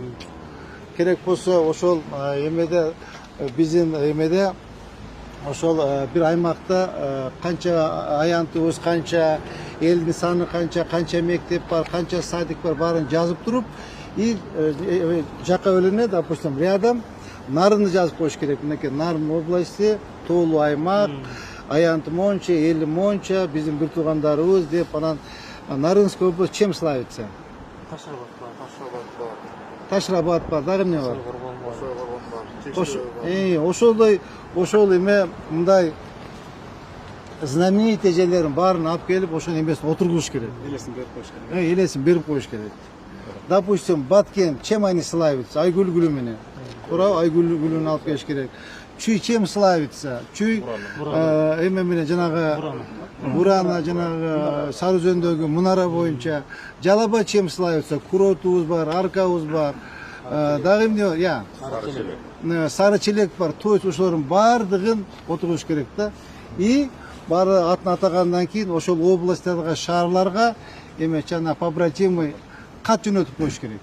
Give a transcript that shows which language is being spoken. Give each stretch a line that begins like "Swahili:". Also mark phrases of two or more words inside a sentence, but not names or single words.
Kyrgyz: Керек болсо ошол эмеде биздин эмеде ошол бир аймакта канча аянтыбыз, канча элдин саны, канча мектеп бар, канча садик бар, баарын жазып туруп, и жака өлүнө,
Russian: допустим, рядом
Kyrgyz: Нарынды жазып коюш керек. Мынакей Нарын области, тоолуу аймак, аянты монча, эли монча, биздин бир туугандарыбыз деп, анан
Russian: Нарынской область чем славится?
Kyrgyz: Ташрабат бар, дагы эмне бар? Ошол эме мындай знаменитый жерлерин баарын алып келип, ошонун эмесин отургуш керек. Элесин берип коюш керек.
Russian: Допустим, Баткен чем они славятся?
Kyrgyz: Айгүл гүлү менен. Туура, айгүл гүлүн алып келиш керек.
Russian: Чүй чем славится?
Kyrgyz: Чүй эме менен жанагы Бурана, жанагы Сары Өзөндөгү мунара боюнча.
Russian: Жалаба чем славится?
Kyrgyz: Куротубуз бар, аркабыз бар. Дагы эмне? Я. Сары челек бар.
Russian: То есть
Kyrgyz: ошолордун баардыгын отургуш керек да. И бары атын атагандан кийин ошол областтарга, шаарларга эме жана побратимы кат жөнөтүп коюш керек.